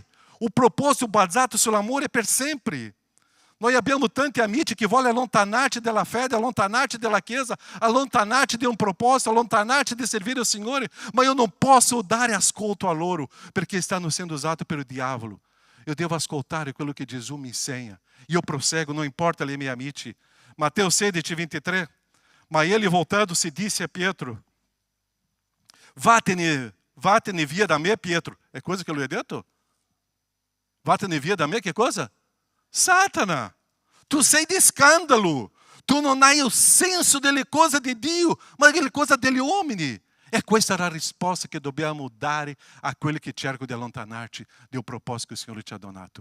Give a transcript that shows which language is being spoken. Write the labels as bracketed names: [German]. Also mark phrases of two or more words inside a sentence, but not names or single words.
[Italian] O proposito basato sull'amore è per sempre. Noi abbiamo tanti amici che vogliono allontanarci dalla fede, allontanarci dalla chiesa, allontanarci di un proposito, allontanarci di servire il Signore, ma io non posso dare ascolto a loro perché stanno sendo usati pelo diavolo. [Portuguese] Eu devo [Italian] ascoltare quello che Gesù mi insegna. Io prosego, [Portuguese] não importa [Italian] ali miei amici. [Portuguese] Mateus 16, 23. Mas ele voltando se disse a Pietro: [Italian] Vatene via da me, [Portuguese] Pietro. É coisa que [Italian] lui ha detto? Vatene via da me, che cosa? Satana, tu sei di scandalo. Tu non hai il senso delle cose di Dio, ma delle cose degli uomini. E questa è la risposta che dobbiamo dare a quelli che cercano di allontanarci del proposito che il Signore ci ha donato.